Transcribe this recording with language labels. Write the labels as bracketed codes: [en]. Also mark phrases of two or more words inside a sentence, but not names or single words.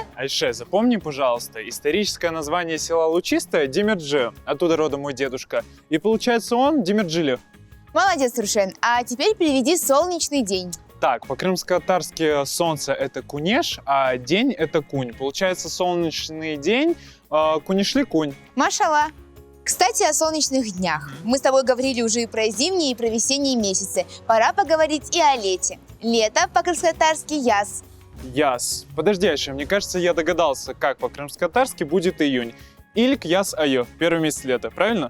[ru] Айше, запомни, пожалуйста, историческое название села Лучистое – Демирджи, оттуда родом мой дедушка. И получается он Демирджили. Молодец, Рушен. А теперь переведи солнечный день. Так, по-крымско-татарски солнце – это кунеш, а день – это кунь. Получается солнечный день, [crh] кунишли-кунь. [ru] Машалла. Кстати, о солнечных днях. Мы с тобой говорили уже и про зимние, и про весенние месяцы. Пора поговорить и о лете. Лето по-крымско-татарски яс. Яс. Подожди, Айше, мне кажется, я догадался, как по-крымско-татарски будет июнь. [crh] Ильк яс айо, [ru] первый месяц лета, правильно?